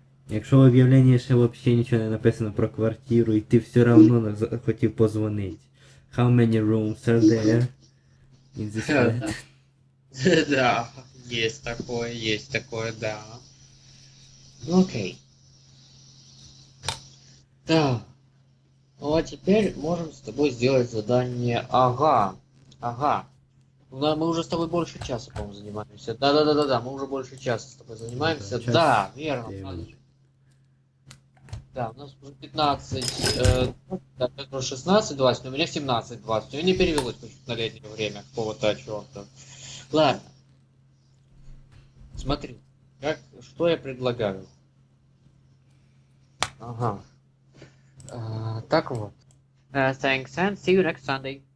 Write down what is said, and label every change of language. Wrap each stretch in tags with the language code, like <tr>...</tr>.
<uk>Якщо в об'явленні ще взагалі нічого не написано про квартиру, і ти все одно хотів позвонити.</uk> <en>How many rooms are there in this flat?</en> <ru>Да, есть такое, да. Ну окей. Да. Ну а теперь можем с тобой сделать задание. Ага. Ага. Ну, да, мы уже с тобой больше часа, по-моему, занимаемся. Да, мы уже больше часа с тобой Ну да, занимаемся. час Да, верно. 9. Да, у нас уже 15, да, это уже 16:20, но у меня 17:20. У меня не перевелось почему-то на летнее время какого-то чего-то. Ладно, смотри, что я предлагаю. Ага. Так вот.</ru> <en>Thanks and see you next Sunday.</en>